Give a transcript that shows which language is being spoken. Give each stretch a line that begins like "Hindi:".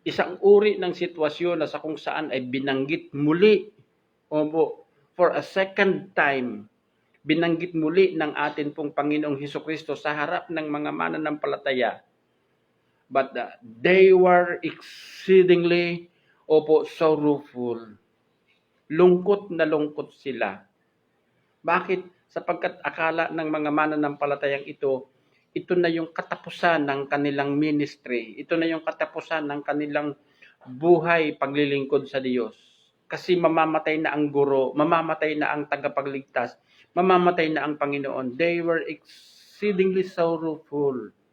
Filipino: Isang uri ng sitwasyon na sa kung saan ay binanggit muli, opo,
English: for a second time,
Filipino: binanggit muli ng atin pong Panginoong Hesukristo sa harap ng mga mananampalataya.
English: But they were exceedingly, opo, sorrowful.
Filipino: Lungkot na lungkot sila. Bakit? Sapagkat akala ng mga mananampalatayang ito na yung katapusan ng kanilang ministry. Ito na yung katapusan ng kanilang buhay paglilingkod sa Diyos. Kasi mamamatay na ang guro, mamamatay na ang tagapagligtas, mamamatay na ang Panginoon.
English: They were exceedingly sorrowful.